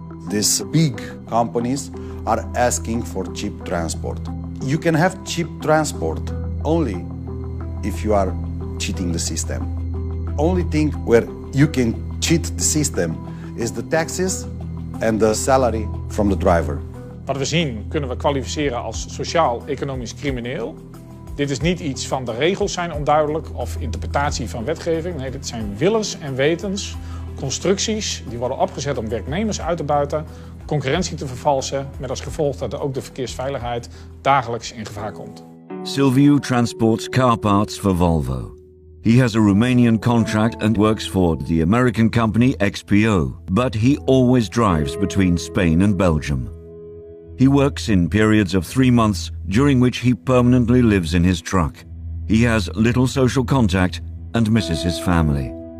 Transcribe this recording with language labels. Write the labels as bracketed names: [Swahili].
[English] These big companies are asking for cheap transport. You can have cheap transport only if you are cheating the system. Only thing where you can cheat the system is the taxes and the salary from the driver. [Dutch] Wat we zien kunnen we kwalificeren als sociaal-economisch crimineel. Dit is niet iets van de regels zijn onduidelijk of interpretatie van wetgeving. Nee, dit zijn willens en wetens, constructies die worden opgezet om werknemers uit te buiten, concurrentie te vervalsen, met als gevolg dat ook de verkeersveiligheid dagelijks in gevaar komt. [English] Silviu transports car parts for Volvo. He has a Romanian contract and works for the American company XPO, but he always drives between Spain and Belgium. He works in periods of 3 months, during which he permanently lives in his truck. He has little social contact and misses his family.